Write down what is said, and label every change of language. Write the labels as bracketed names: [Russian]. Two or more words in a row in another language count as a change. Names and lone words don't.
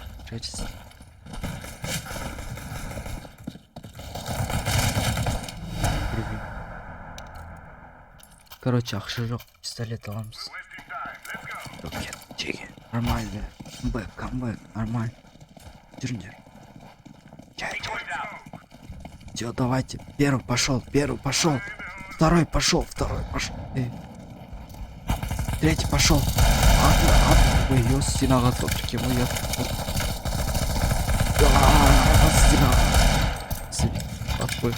[Kazakh] Короче, ақша жоқ, пистолет аламыз. Кет, жеге. Нормально. Камбэк, нормально. Жүріңдер. [Russian] Все, давайте. Первый пошел. Второй пошел. Третий пошел. Ой, ёс, стенага отвод, прикинь, Ой.